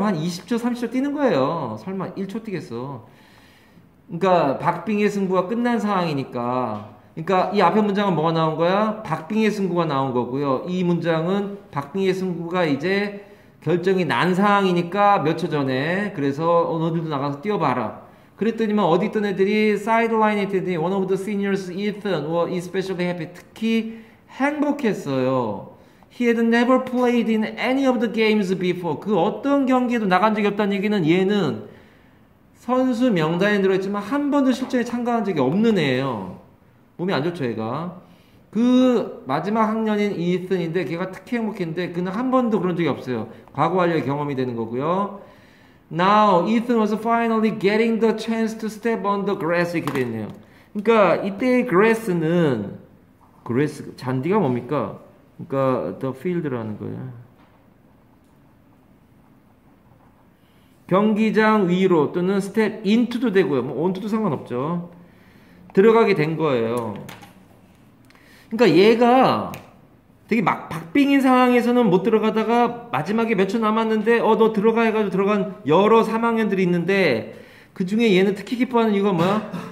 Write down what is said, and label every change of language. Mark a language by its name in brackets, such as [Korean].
[Korean] 한 20초, 30초 뛰는 거예요. 설마 1초 뛰겠어. 그러니까 박빙의 승부가 끝난 상황이니까. 그러니까 이 앞에 문장은 뭐가 나온 거야? 박빙의 승부가 나온 거고요. 이 문장은 박빙의 승부가 이제 결정이 난 상황이니까 몇 초 전에. 그래서 너희들도 나가서 뛰어봐라. 그랬더니만 어디 있던 애들이 사이드라인에 있더니 [English] one of the seniors, Ethan, was especially happy. [Korean] 특히 행복했어요. [English] He had never played in any of the games before. [Korean] 그 어떤 경기에도 나간 적이 없다는 얘기는 얘는 선수 명단에 들어있지만 한 번도 실전에 참가한 적이 없는 애예요. 몸이 안 좋죠, 얘가. 그 마지막 학년인 Ethan인데 걔가 특히 행복했는데 그는 한 번도 그런 적이 없어요. 과거 완료의 경험이 되는 거고요. [English] Now Ethan was finally getting the chance to step on the grass [Korean] 이렇게 됐네요. 그러니까 이때의 grass는 grass 잔디가 뭡니까? 그러니까 the field라는 거예요. 경기장 위로 또는 step into도 되고요. 뭐 onto도 상관없죠. 들어가게 된 거예요. 그러니까 얘가 되게 막 박빙인 상황에서는 못 들어가다가 마지막에 몇 초 남았는데 너 들어가 해가지고 들어간 여러 3학년들이 있는데 그 중에 얘는 특히 기뻐하는 이유가 뭐야?